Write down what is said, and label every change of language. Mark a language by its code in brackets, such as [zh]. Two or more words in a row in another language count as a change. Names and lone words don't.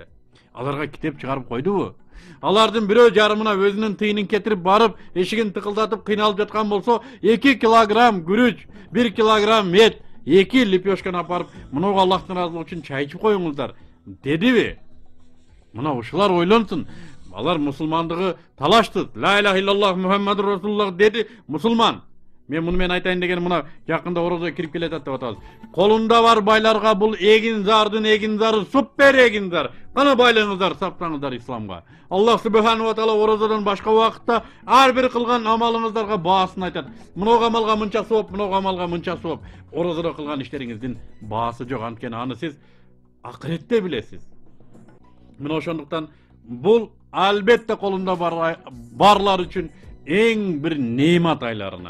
[ky] Аларга китеп чыгарып койдубу? Алардын бирөө жарымына өзүнүн тыйынын кетирип барып, эшигин тыкылдатып кыйналып жаткан болсо, 2 килограмм күрүч, 1 килограмм эт, 2 лепешканы апарып, мынау Аллахтын разылыгы үчүн чай ичип коюңуздар дедиби? Мына ушулар ойлонсун. Алар мусулмандыгы талашты. [ar] لا إله إلا الله محمد رسول الله [ky] деди, мусулман. Мен муну айтайын деген мына жакында орозо кирип келатат деп атабыз. Колунда бар байларга бул эгинзардын эгинзары супер эгинзар. Кана байлыгыңыздар сактаңыздар исламга. Аллах [ar] سبحانه وتعالى [ky] орозодон башка убакытта ар бир кылган амалыңыздарга баасын айтат. Мынау амалга мынча сооп, мынау амалга мынча сооп. Орозодо кылган иштериңиздин баасы жок, анткени аны сиз акыретте билесиз. Мына ошондуктан бул албетте колунда барлар үчүн эң бир неемат айларынан.